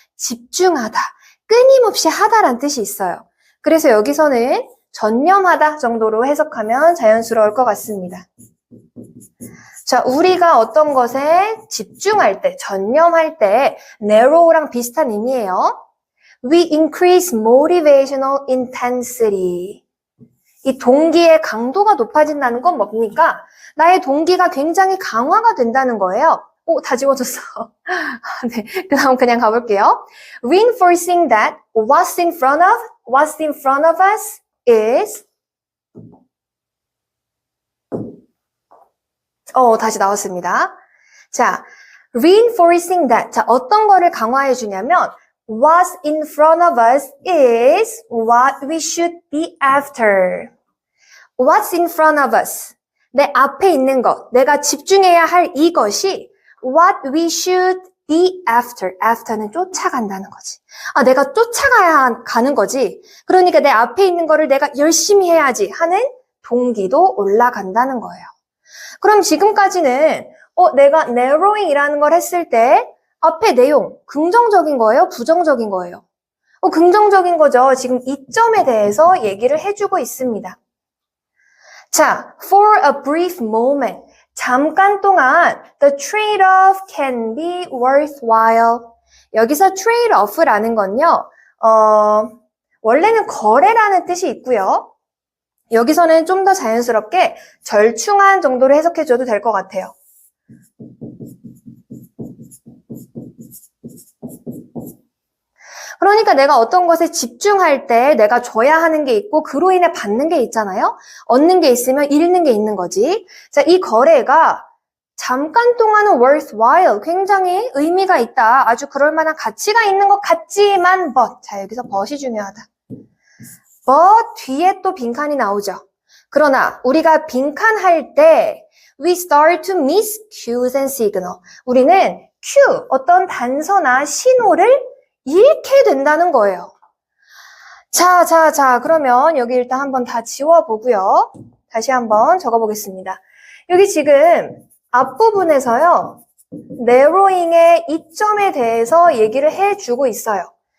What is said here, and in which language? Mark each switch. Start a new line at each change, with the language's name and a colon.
Korean: 집중하다, 끊임없이 하다란 뜻이 있어요. 그래서 여기서는 전념하다 정도로 해석하면 자연스러울 것 같습니다. 자, 우리가 어떤 것에 집중할 때, 전념할 때 narrow랑 비슷한 의미예요.
English: We increase motivational intensity.
Korean: 이 동기의 강도가 높아진다는 건 뭡니까? 나의 동기가 굉장히 강화가 된다는 거예요. 오, 다 지워졌어. 네, 그 다음 그냥 가볼게요.
English: Reinforcing that what's in front of us is
Korean: 다시 나왔습니다.
English: 자, reinforcing that.
Korean: 자, 어떤 거를 강화해 주냐면
English: what's in front of us is what we should be after. What's in front of us.
Korean: 내 앞에 있는 것, 내가 집중해야 할 이것이
English: what we should be after.
Korean: after는 쫓아간다는 거지. 내가 쫓아가야 가는 거지. 그러니까 내 앞에 있는 거를 내가 열심히 해야지 하는 동기도 올라간다는 거예요. 그럼 지금까지는 내가 narrowing이라는 걸 했을 때 앞에 내용 긍정적인 거예요? 부정적인 거예요? 긍정적인 거죠. 지금 이점에 대해서 얘기를 해주고 있습니다.
English: 자, for a brief moment.
Korean: 잠깐 동안
English: the trade-off can be worthwhile.
Korean: 여기서 trade-off라는 건요. 원래는 거래라는 뜻이 있고요. 여기서는 좀 더 자연스럽게 절충한 정도로 해석해줘도 될 것 같아요. 그러니까 내가 어떤 것에 집중할 때 내가 줘야 하는 게 있고 그로 인해 받는 게 있잖아요. 얻는 게 있으면 잃는 게 있는 거지. 자, 이 거래가 잠깐 동안은 worthwhile, 굉장히 의미가 있다. 아주 그럴 만한 가치가 있는 것 같지만 but. 자, 여기서 but이 중요하다. but 뒤에 또 빈칸이 나오죠. 그러나 우리가 빈칸할 때
English: we start to miss cues and signal.
Korean: 우리는 cue, 어떤 단서나 신호를 잃게 된다는 거예요. 자, 그러면 여기 일단 한번 다 지워보고요. 다시 한번 적어보겠습니다. 여기 지금 앞부분에서요. narrowing의 이점에 대해서 얘기를 해주고 있어요.